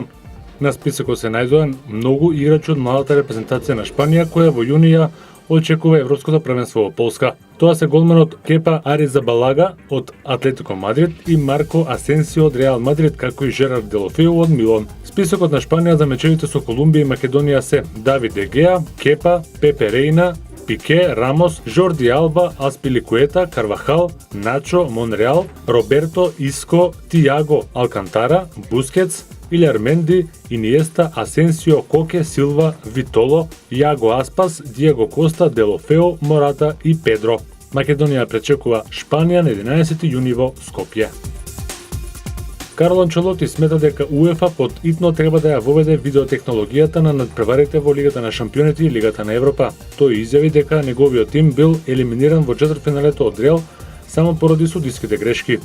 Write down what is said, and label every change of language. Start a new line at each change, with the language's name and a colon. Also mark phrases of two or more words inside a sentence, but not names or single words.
Macedonian: На списокот се најдоа многу играчи од младата репрезентација на Шпанија, која во јунија очекува Европското првенство во Полска. Тоа се голманот Кепа Аризабалага од Атлетико Мадрид и Марко Асенсио од Реал Мадрид, како и Жерар Делофео од Милан. Списокот на Шпанија за мечевите со Колумбија и Македонија се Давид Де Геа, Кепа, Пепе Рейна, Пике, Рамос, Жорди Алба, Аспиликуета, Карвахал, Начо, Монреал, Роберто, Иско, Тиаго, Алкантара, Бускетс, Илјар Менди, Иниеста, Асенсио, Коке, Силва, Витоло, Јаго Аспас, Диего Коста, Делофео, Мората и Педро. Македонија пречекува Шпанија на 11 јуни во Скопје. Карло Анчелоти смета дека УЕФА под итно треба да ја воведе видеотехнологијата на надпреварите во Лигата на шампионите и Лигата на Европа. Тој изјави дека неговиот тим бил елиминиран во четвртфиналето од Реал само поради судиските грешки.